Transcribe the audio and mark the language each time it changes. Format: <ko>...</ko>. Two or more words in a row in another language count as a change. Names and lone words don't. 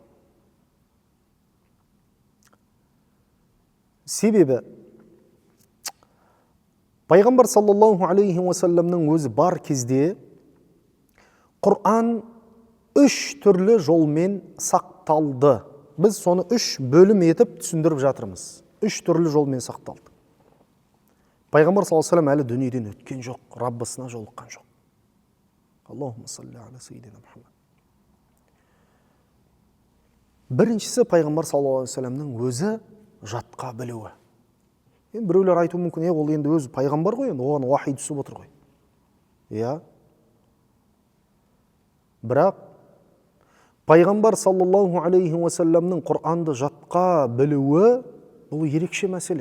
<kk>Себебі, пайғамбар</kk> <ar>صلى الله عليه</ar> <kk>уассаламның өзі бар кезде Құран 3 түрлі жолмен сақталды. Біз соны 3 бөлім етіп түсіндіріп жатырмыз. 3 түрлі жолмен сақталды. Пайғамбар</kk> <ar>صلى الله عليه وسلم</ar> <kk>әлі дүниеден өткен жоқ, Раббысына жолыққан жоқ.</kk> <ar>اللهم صل على سيدنا محمد.</ar> <kk>Біріншісі пайғамбар</kk> <ar>صلى الله عليه</ar> <kk>уассаламның өзі жатқа білуі. Енді біреулер айтуы мүмкін, ол енді өзі пайғамбар ғой, енді оған уахи түсіп отыр ғой. Иә. Бірақ пайғамбар</kk> <ar>صلى الله عليه</ar> <kk>уассаламның Құранды жатқа білуі бұл ерекше мәселе.</kk>